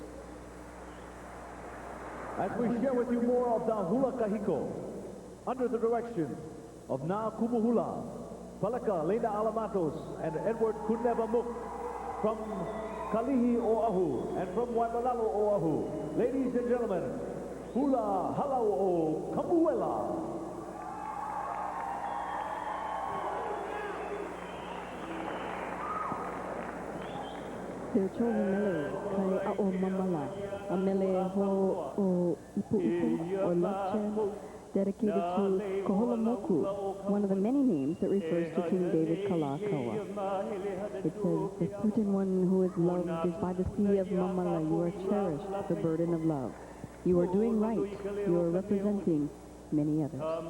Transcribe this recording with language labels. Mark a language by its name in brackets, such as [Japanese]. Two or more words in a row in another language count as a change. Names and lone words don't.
[English] As we share with you more of the Hula Kahiko, under the direction of Na Kumuhula, Palaka, Lena Alamatos, and Edward Kunevamuk, from Kalihi Oahu, and from Waimalalo Oahu. Ladies and gentlemen, Hula Halau o Kamuela. Their children [Hawaiian] mele kai a o mamala, a mele ho o ipu ipu [English] or love chant dedicated to Koholomoku, one of the many names that refers to King David Kalakaua. It says, the certain one who is loved is by the sea of Mamala. You are cherished, the burden of love. You are doing right. You are representing many others.